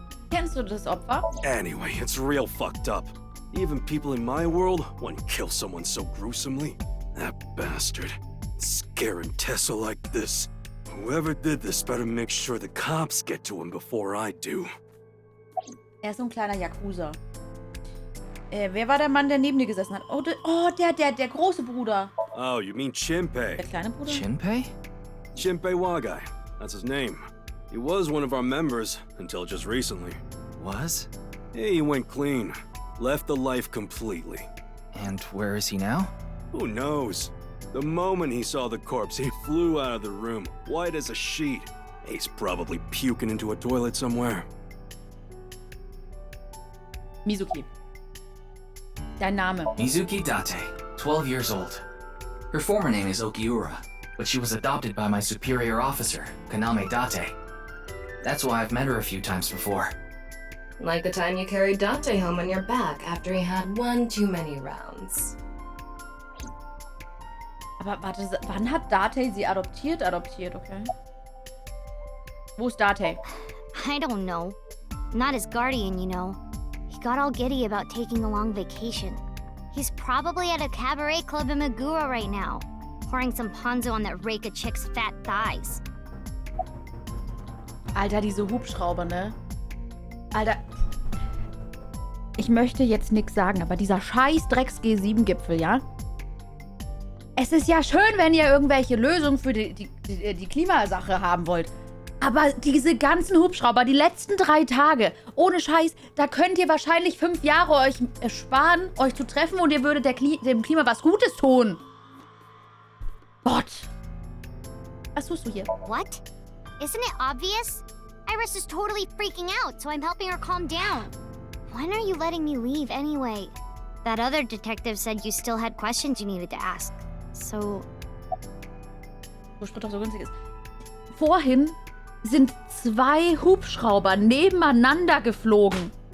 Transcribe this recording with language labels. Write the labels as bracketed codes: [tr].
[de] Kennst du das Opfer? [en] Anyway, it's real fucked up. Even people in my world wouldn't kill someone so gruesomely. That bastard. Scaring Tessa like this. Whoever did this better make sure the cops get to him before I do. [de] Er ist so ein kleiner Yakuza. Wer war der Mann, der neben dir gesessen hat? Oh, der große Bruder. [en] Oh, you mean Shinpei? [de] Der kleine Bruder? Shinpei? [en] Shinpei Wagai. That's his name. He was one of our members until just recently. [de] Was? [en] He went clean. Left the life completely. And where is he now? Who knows? The moment he saw the corpse, he flew out of the room, white as a sheet. He's probably puking into a toilet somewhere. [de] Mizuki. Dein Name? [en] Mizuki Date, 12 years old. Her former name is Okiura, but she was adopted by my superior officer, Kaname Date. That's why I've met her a few times before. Like the time you carried Date home on your back after he had one too many rounds. [de] Aber warte, wann hat Date sie adoptiert? Okay. Wo ist Date? [en] I don't know. Not his guardian, you know. He got all giddy about taking a long vacation. He's probably at a cabaret club in Meguro right now, pouring some ponzu on that Reika chick's fat thighs. [de] Alter, diese Hubschrauber, ne? Alter. Ich möchte jetzt nichts sagen, aber dieser scheiß Drecks-G7-Gipfel, ja? Es ist ja schön, wenn ihr irgendwelche Lösungen für die Klimasache haben wollt. Aber diese ganzen Hubschrauber, die letzten 3 Tage, ohne Scheiß, da könnt ihr wahrscheinlich 5 Jahre euch ersparen, euch zu treffen und ihr würdet dem Klima was Gutes tun. Gott. Was tust du hier? [en] What? Isn't it obvious? Iris is totally freaking out, so I'm helping her calm down. When are you letting me leave anyway? That other detective said you still had questions you needed to ask. So... [de] Wo Sprit doch so günstig ist. Vorhin sind 2 Hubschrauber nebeneinander geflogen.